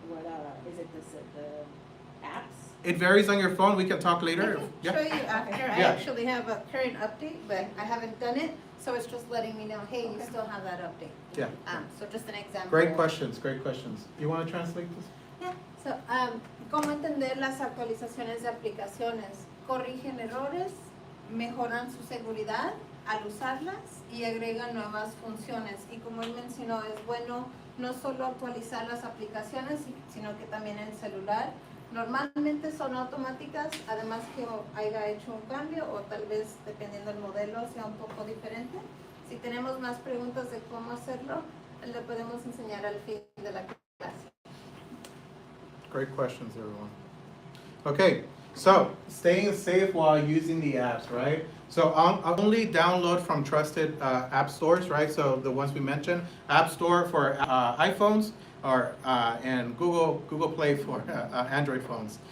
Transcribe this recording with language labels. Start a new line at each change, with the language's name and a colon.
English: What, is it the apps? It varies on your phone. We can talk later. I can show you after. I Yeah. actually have a current update, but I haven't done it, so it's just letting me know, hey, you still have that update. Yeah. So just an example. Great questions. You want to translate this? Yeah.
Spanish: So, ¿cómo entender las actualizaciones de aplicaciones? Corrigen errores, mejoran su seguridad al usarlas y agregan nuevas funciones. Y como él mencionó, es bueno no solo actualizar las aplicaciones, sino que también el celular. Normalmente son automáticas, además que haya hecho un cambio o tal vez dependiendo del modelo sea un poco diferente. Si tenemos más preguntas de cómo hacerlo, le podemos enseñar al fin de la clase.
English: Great questions, everyone. Okay, so staying safe while using the apps, right? So I'll only download from trusted app stores, right? So the ones we mentioned, App Store for iPhones, and Google Play for Android phones.